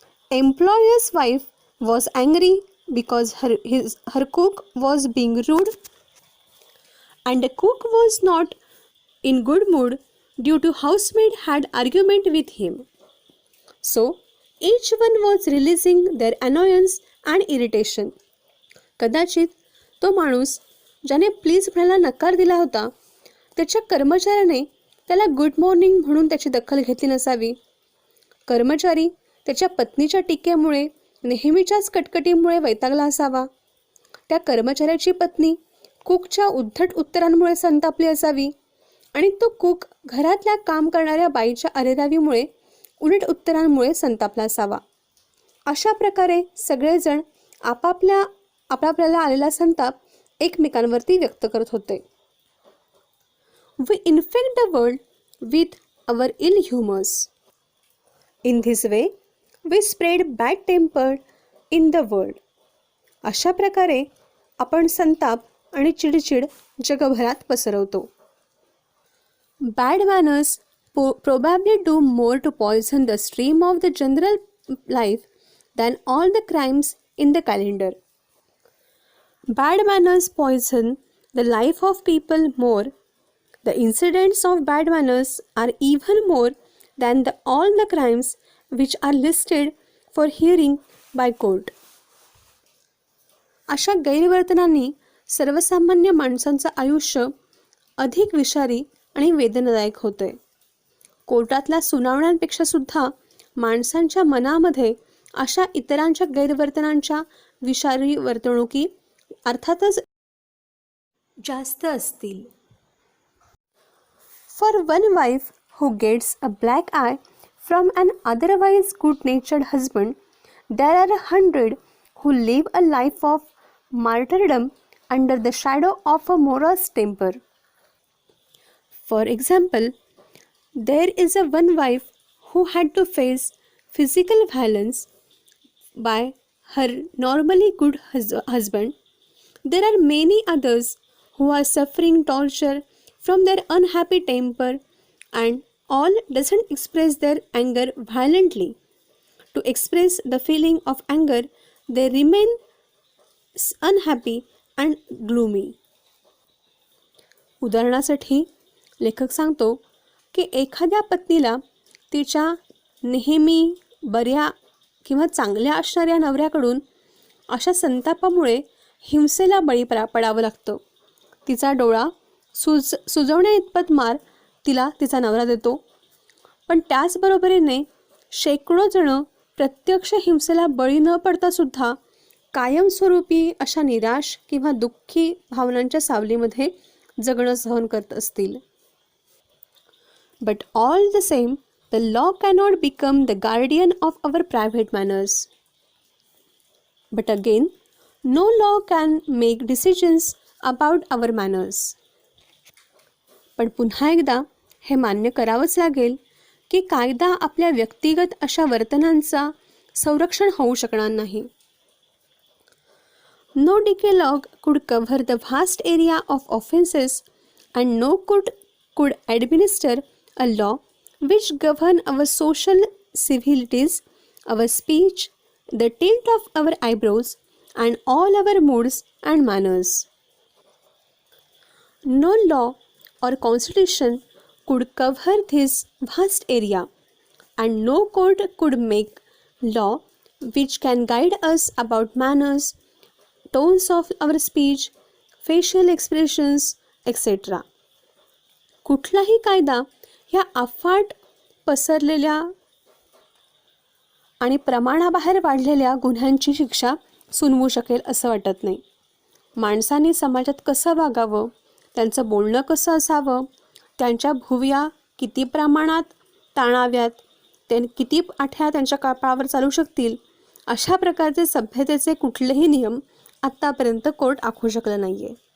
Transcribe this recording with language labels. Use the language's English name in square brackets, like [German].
[English] Employer's wife was angry because her cook was being rude, and the cook was not in good mood due to housemaid had argument with him. So each one was releasing their annoyance and irritation. [Marathi] कदाचित तो माणूस ज्याने please म्हणायला नकार दिला होता त्याच्या कर्मचाऱ्याने त्याला गुड मॉर्निंग म्हणून त्याची दखल घेतली नसावी. कर्मचारी त्याच्या पत्नीच्या टीकेमुळे, नेहमीच्याच कटकटीमुळे वैतागला असावा. त्या कर्मचाऱ्याची पत्नी कुकच्या उद्धट उत्तरांमुळे संतापली असावी आणि तो कुक घरातल्या काम करणाऱ्या बाईच्या अरेरावीमुळे, उलट उत्तरांमुळे संतापला असावा. अशा प्रकारे सगळेजण आपल्याला आलेला संताप एकमेकांवरती व्यक्त करत होते. [English] We infect the world with our ill humors. In this way, we spread bad temper in the world. [Marathi] अशा प्रकारे आपण संताप आणि चिडचिड जगभरात पसरवतो. [English] Bad manners probably do more to poison the stream of the general life than all the crimes in the calendar. Bad manners poison the life of people more. The incidents of bad manners are even more than all the crimes which are listed for hearing by court. [Marathi] अशा गैरवर्तनांनी सर्वसामान्य माणसांचं आयुष्य अधिक विषारी आणि वेदनादायक होते. कोर्टातल्या सुनावण्यांपेक्षा सुद्धा माणसांच्या मनामध्ये अशा इतरांच्या गैरवर्तनांच्या विषारी वर्तणुकी अर्थातच जास्त असतील. [English] For one wife who gets a black eye from an otherwise good-natured husband, there are 100 who live a life of martyrdom under the shadow of a morose temper. For example, there is a one wife who had to face physical violence by her normally good husband. There are many others who are suffering torture from their unhappy temper, and all doesn't express their anger violently. To express the feeling of anger, they remain unhappy and gloomy. [Marathi] उदाहरणासाठी लेखक सांगतो की एखाद्या पत्नीला तिच्या नेहमी बऱ्या किंवा चांगल्या असणाऱ्या नवऱ्याकडून अशा संतापामुळे हिंसेला बळी पडावं लागतं. तिचा डोळा सुजवण्या इतपत मार तिला तिचा नवरा देतो. पण त्याचबरोबरीने शेकडो जण प्रत्यक्ष हिंसेला बळी न पडता सुद्धा कायमस्वरूपी अशा निराश किंवा दुःखी भावनांच्या सावलीमध्ये जगणं सहन करत असतील. [English] But all the same, the law cannot become the guardian of our private manners. But again, no law can make decisions about our manners. [Marathi] पण पुन्हा एकदा हे मान्य करावंच लागेल की कायदा आपल्या व्यक्तिगत अशा वर्तनांचा संरक्षण होऊ शकणार नाही. [English] No decalogue could cover the vast area of offenses, and no court could administer a law which govern our social civilities, our speech, the tilt of our eyebrows, and all our moods and manners. No law or constitution could cover this vast area, and no court could make law which can guide us about manners, tones of our speech, facial expressions, etc. [Marathi] कुठलाही कायदा ह्या अफाट पसरलेल्या आणि प्रमाणाबाहेर वाढलेल्या गुन्ह्यांची शिक्षा सुनवू शकेल असं वाटत नाही. माणसाने समाजात कसं वागावं, त्यांचं बोलणं कसं असावं, त्यांच्या भुवया किती प्रमाणात ताणाव्यात, किती आठ्या त्यांच्या कपाळावर चालू शकतील, अशा प्रकारचे सभ्यतेचे कुठलेही नियम आत्तापर्यंत कोर्ट आखू शकलं नाही आहे.